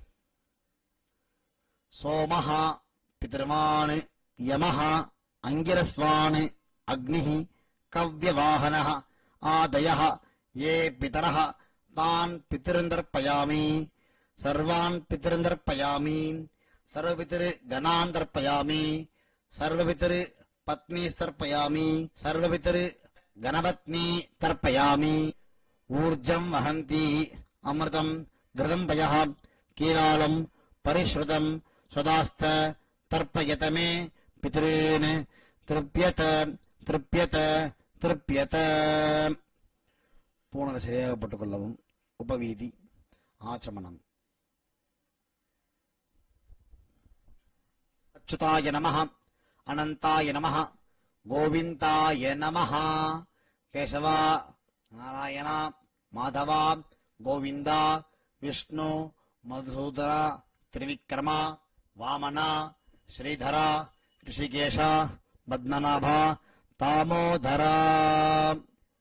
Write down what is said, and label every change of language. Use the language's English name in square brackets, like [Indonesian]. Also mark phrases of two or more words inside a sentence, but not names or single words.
[Sanskrit] सोमः पितृमान् यमः अङ्गिरस्वान् अग्निः कव्यवाहनः आदयः ये पितरः तान् पितॄंस्तर्पयामि. सर्वान् पितॄंस्तर्पयामि। सर्वपितृ गणान् तर्पयामि. सर्वपितृ पत्नीस्तर्पयामि. சர்வபித்ரு गणपत्नी तर्पयामि. ऊर्जं वहन्ति अमृतं घृतं पयः कीलालं परिश्रुतं स्वदास्त तर्पयत मे पितॄन् तृप्यत तृप्यत तृप्यत. [Tamil] பூணலை சரியாக போட்டுக்கொள்ளவும். [Sanskrit] उपवीती आचमनम्. अच्युताय नमः अनन्ताय नमः गोविन्दाय नमः. கேசவ நாராயண மாதவ கோவிந்த விஷ்ணு மதுசூதன திரிவிக்ரம வாமன ஸ்ரீதர ரிஷிகேஷ பத்மநாப தாமோதர.